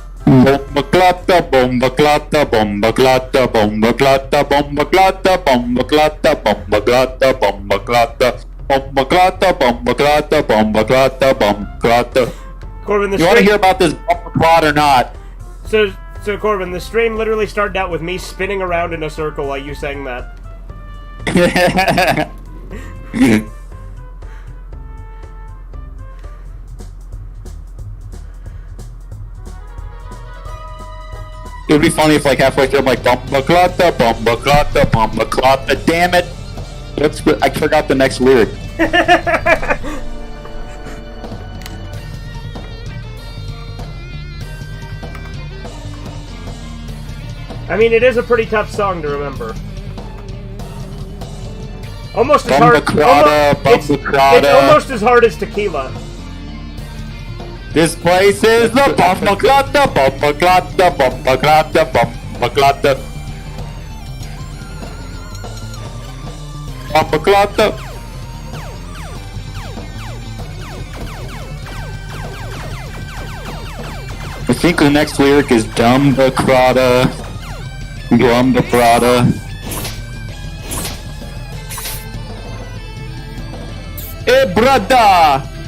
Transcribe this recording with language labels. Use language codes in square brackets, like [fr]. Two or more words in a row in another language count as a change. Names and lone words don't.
[en] Bomba clatta, bomba clatta, bomba clatta, bomba clatta, bomba clatta, bomba clatta, bomba clatta, bomba clatta, bomba clatta, bomba clatta, bomba clatta, bomba clatta. Corbin, You want to hear about this bomba clot or not? So Corbin, the stream literally started out with me spinning around in a circle while you sang that. It would be funny if, like, halfway through I'm like, bomba clatta, bomba clatta, bomba clatta, damn it! I forgot the next lyric. I mean, it is a pretty tough song to remember. Almost as hard. It's almost as hard as Tequila. This place is the bomba clatta, bomba clatta, bomba clatta, bomba clatta. Bomba clatta. I think the next lyric is Dumba Crata, Glumba Prada. Hey, brother!